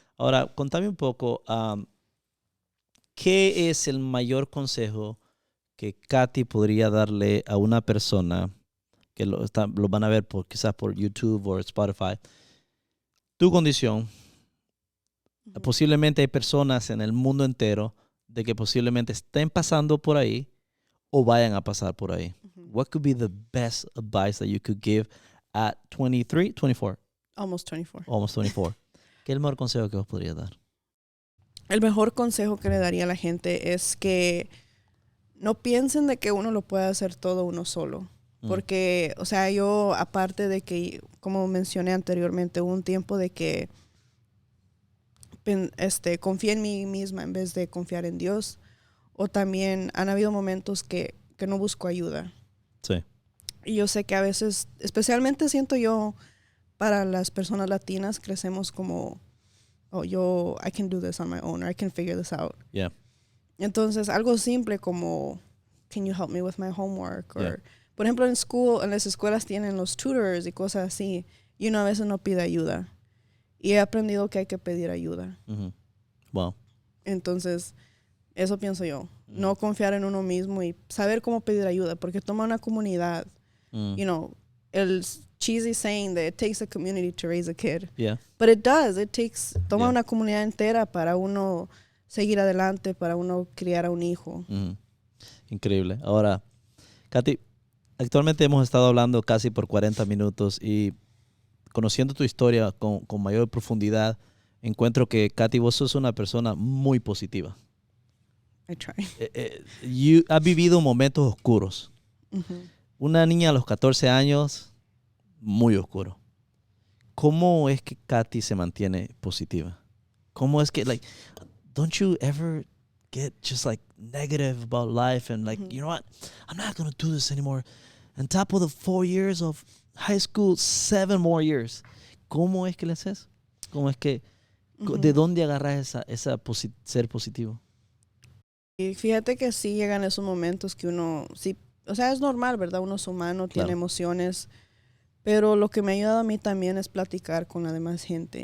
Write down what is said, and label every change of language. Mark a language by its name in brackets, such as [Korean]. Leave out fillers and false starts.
[Spanish] Ahora, contame un poco, ¿qué es el mayor consejo que Katy podría darle a una persona que lo van a ver quizás por YouTube o Spotify? Tu condición, posiblemente hay personas en el mundo entero de que posiblemente estén pasando por ahí o vayan a pasar por ahí. [English] What could be the best advice that you could give at 23, 24? Almost 24. Almost 24. [Spanish] ¿Qué es el mejor consejo que vos podrías dar? El mejor consejo que le daría a la gente es que no piensen de que uno lo puede hacer todo uno solo. Porque, o sea, yo, aparte de que, como mencioné anteriormente, hubo un tiempo de que confié en mí misma en vez de confiar en Dios. O también han habido momentos que no busco ayuda. Sí. Y yo sé que a veces, especialmente siento yo, para las personas latinas, crecemos como, [English] I can do this on my own, or I can figure this out. Yeah. [Spanish] Entonces, algo simple como, [English] can you help me with my homework? [Spanish] Or, por ejemplo, en las escuelas tienen los tutors y cosas así, y uno a veces no pide ayuda. Y he aprendido que hay que pedir ayuda. [English] Wow. [Spanish] Entonces, eso pienso yo. No confiar en uno mismo y saber cómo pedir ayuda, porque toma una comunidad. [English] You know, el cheesy saying that it takes a community to raise a kid. Yeah. But it does. [Spanish] Toma una comunidad entera para uno seguir adelante, para uno criar a un hijo. Increíble. Ahora, Katy, actualmente hemos estado hablando casi por 40 minutos y conociendo tu historia con mayor profundidad, encuentro que, Katy, vos sos una persona muy positiva. [English] I try. [Spanish] Has vivido momentos oscuros. Una niña a los 14 años, muy oscuro. ¿Cómo es que Katy se mantiene positiva? ¿Cómo es que, [English] don't you ever get just negative about life and you know what? I'm not going to do this anymore. On top of the 4 years of high school, 7 more years. [Spanish] ¿Cómo es que le haces? ¿Cómo es que, de dónde agarras esa ser positivo? Y fíjate que sí llegan esos momentos que uno, sí, o sea, es normal, ¿verdad? Uno es humano, tiene emociones, pero lo que me ha ayudado a mí también es platicar con la demás gente.